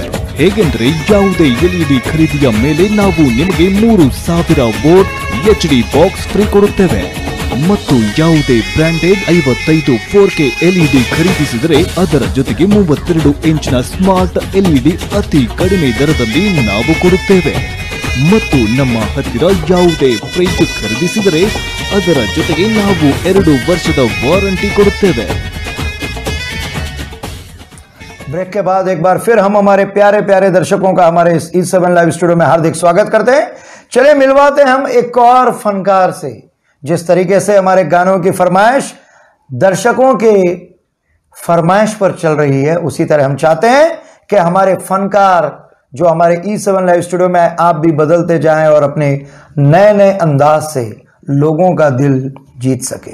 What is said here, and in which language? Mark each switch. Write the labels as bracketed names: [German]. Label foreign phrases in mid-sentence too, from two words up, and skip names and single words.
[Kannada] ಹೇಗೆಂದರೆ ಯಾವುದೇ LED ಖರೀದಿಯ ಮೇಲೆ ನಾವು ನಿಮಗೆ 3000 [English] volt HD box free [Kannada] ಕೊಡುತ್ತೇವೆ ಮತ್ತು ಯಾವುದೇ [English] branded 55 4K LED [Kannada] ಖರೀದಿಸಿದರೆ ಅದರ ಜೊತೆಗೆ 32 ಇಂಚಿನ [English] smart LED [Kannada] ಅತಿ ಕಡಿಮೆ ದರದಲ್ಲಿ ನಾವು ಕೊಡುತ್ತೇವೆ. ಮತ್ತು ನಮ್ಮ ಹತ್ತಿರ ಯಾವುದೇ ಫ್ರಿಡ್ಜ್ ಖರೀದಿಸಿದರೆ ಅದರ ಜೊತೆಗೆ ನಾವು 2 ವರ್ಷದ ವಾರಂಟಿ ಕೊಡುತ್ತೇವೆ। [Hindi] ब्रेक के बाद एक बार फिर हम हमारे प्यारे प्यारे दर्शकों का हमारे इस E7 लाइव स्टूडियो में हार्दिक स्वागत करते हैं। चलिए मिलवाते हैं हम एक और फनकार से। जिस तरीके से हमारे गानों की फरमाइश दर्शकों के फरमाइश पर चल रही है, उसी तरह हम चाहते हैं कि हमारे फनकार जो हमारे E7 लाइव स्टूडियो में आप भी बदलते जाएं और अपने नए नए अंदाज से लोगों का दिल जीत सकें।